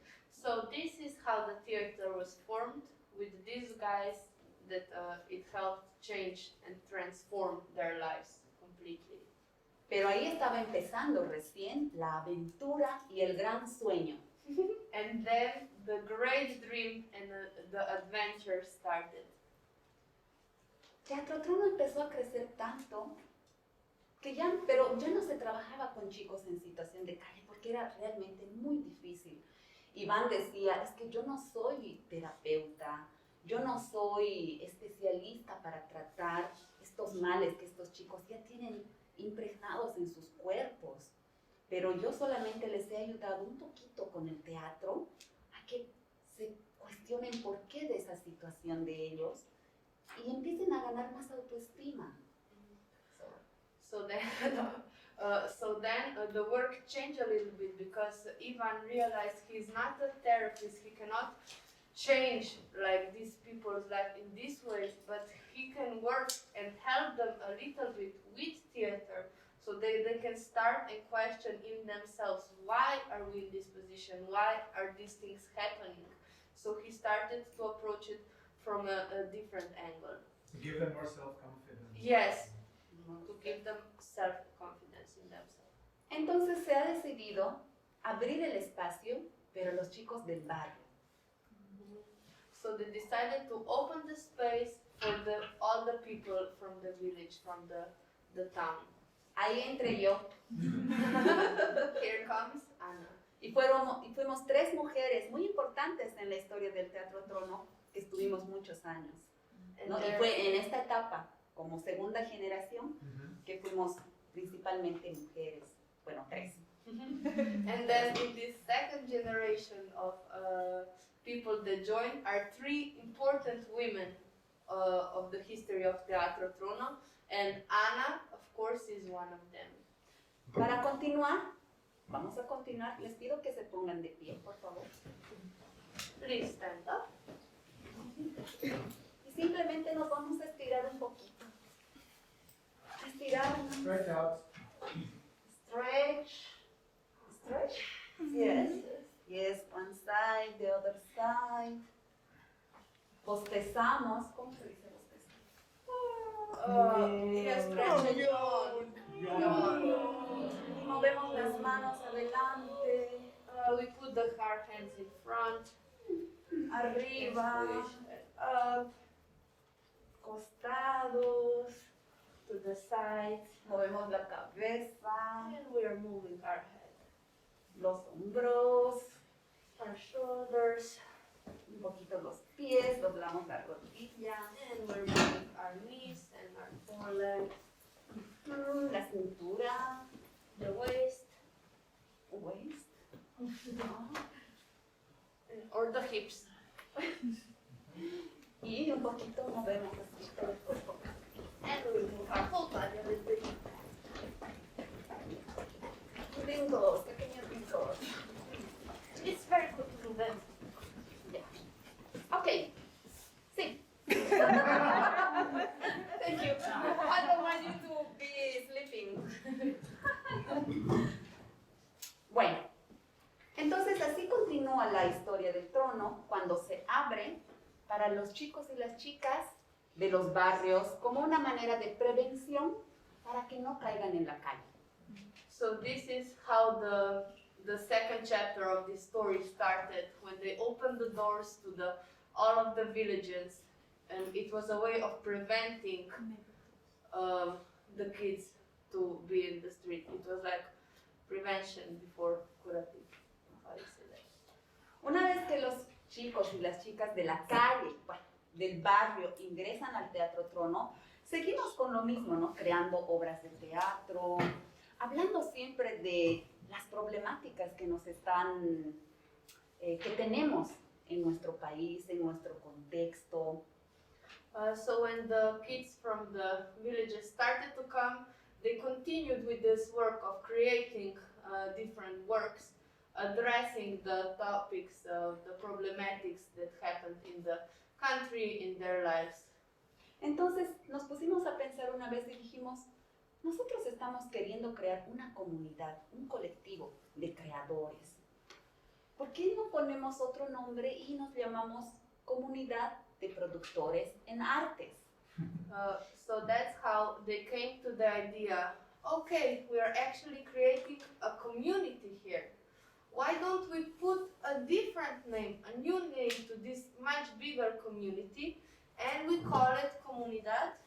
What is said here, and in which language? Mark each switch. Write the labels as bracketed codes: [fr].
[en] So this is how the theater was formed, with these guys that it helped change and transform their lives completely. [es] Pero ahí estaba empezando recién la aventura y el gran sueño. [en] And then the great dream and the adventure started. [es] Teatro Trono empezó a crecer tanto que pero ya no se trabajaba con chicos en situación de calle porque era realmente muy difícil. Iván decía, es que yo no soy terapeuta, yo no soy especialista para tratar estos males que estos chicos ya tienen impregnados en sus cuerpos, pero yo solamente les he ayudado un poquito con el teatro a que se cuestionen por qué de esa situación de ellos y empiecen a ganar más autoestima. [en] So then the work changed a little bit because Ivan realized he's not a therapist. He cannot change like these people's life in this way, but he can work and help them a little bit with theater, so they can start and question in themselves, why are we in this position? Why are these things happening? So he started to approach it from a different angle. To give them more self-confidence. Yes, to give them self-confidence in themselves. [es] Entonces se ha decidido abrir el espacio, pero los chicos del barrio. [en] So they decided to open the space for all the people from the village, from the town. [es] Ahí entré yo. [en] Here comes Ana. [es] Y fuimos 3 mujeres muy importantes en la historia del Teatro Trono, que estuvimos muchos años. ¿No? Y fue en esta etapa, como segunda generación, que fuimos principalmente mujeres. Bueno, 3. [en] And then in this second generation of people that joined are 3 important women of the history of Teatro Trono, and Ana, of course, is one of them. [es] Para continuar, vamos a continuar. Les pido que se pongan de pie, por favor. [en] Please stand up. [es] Y simplemente nos vamos a estirar un poquito. Estirarnos. [en] Stretch out. Stretch. Stretch? Yes. Yes, one side, the other side. [es] Bostezamos. ¿Cómo se dice bostezar? [en] Yes, stretch yawn. [es] Y movemos las manos adelante, [en] We put the hard hands in front. [es] arriba, [en] Squish, up, [es] costados, [en] to the sides. [es] movemos la cabeza, [en] And we are moving our head, [es] los hombros, [en] our shoulders, [es] un poquito los pies, doblamos la rodilla, [en] and we're moving our knees and our foreleg, la cintura, the waist, waist, or the hips. [es] y un poquito movemos así todo el cuerpo. [en] And we move our whole body a little bit. [es] Brincos, pequeños brincos. [en] It's very good to do that. [es] Ok, sí. [en] Thank you. I don't want you to be sleeping. [es] Bueno, entonces así continúa la historia del trono cuando se abre para los chicos y las chicas de los barrios como una manera de prevención para que no caigan en la calle. [en] So this is how the second chapter of this story started, when they opened the doors to the all of the villages, and it was a way of preventing the kids to be in the street. It was like prevention before curative. How do you say that? [es] Una vez que los chicos y las chicas de la calle, bueno, del barrio, ingresan al Teatro Trono, seguimos con lo mismo, ¿no? Creando obras de teatro, hablando siempre de las problemáticas que nos están, que tenemos en nuestro país, en nuestro contexto. [en] So when the kids from the villages started to come, they continued with this work of creating different works, addressing the topics, the problematics that happened in the country, in their lives. [es] Entonces nos pusimos a pensar una vez y dijimos, nosotros estamos queriendo crear una comunidad, un colectivo de creadores. ¿Por qué no ponemos otro nombre y nos llamamos Comunidad de Productores en Artes? [en] So that's how they came to the idea, okay, we are actually creating a community here. Why don't we put a different name, a new name to this much bigger community, and we call it Comunidad